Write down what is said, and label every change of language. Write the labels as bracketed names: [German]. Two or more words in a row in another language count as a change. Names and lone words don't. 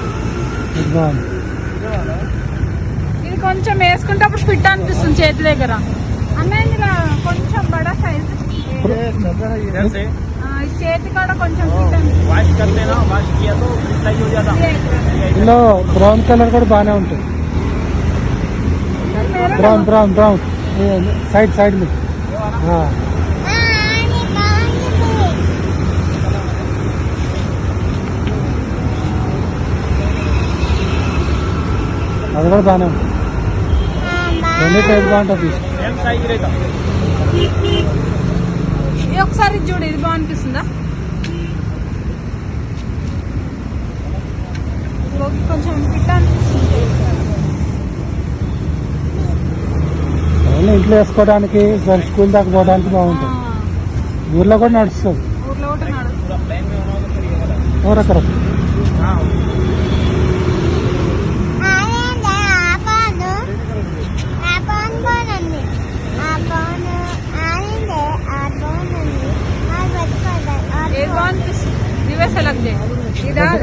[Telugu] ఇది కొంచెం వేసుకుంటే అప్పుడు ఫిట్ అనిపిస్తుంది చేతి దగ్గర. అన్న ఇందులో కొంచెం బడా సైజ్ [Hindi] इधर से [Telugu] చేతి కూడా కొంచెం ఫిట్ అండి. [Hindi] वॉश कर देना, वॉश किया तो सही हो जाता। [Telugu] ఇందులో [English] brown colour [Telugu] కూడా బాగానే ఉంటుంది. [English] brown brown brown side side [Hindi] में हाँ [Telugu] అది కూడా బాగానే ఉంటుంది. రెండింటి ఏది బాగుంటుంది? [English] same size [Hindi] रहेगा। [Telugu] ఇది ఒకసారి చూడు, ఇది బాగా అనిపిస్తుందా? కొంచెం ఫిట్ అనిపిస్తుంది. ఓన్లీ ఇంట్లో వేసుకోవడానికి, స్కూల్ దాకా పోవడానికి బాగుంటుంది. ఊర్లో కూడా నడుస్తుంది. ఊర్లో కూడా నడుస్తుంది. [Hindi] पूरा प्लेन में होना होगा तो ये वाला। [Telugu] రకరకాల [Hindi] हाँ [Telugu] ఏది బాగా అనిపిస్తుంది? ఇవే సెలెక్ట్ చేయాలి. ఇదా అదా?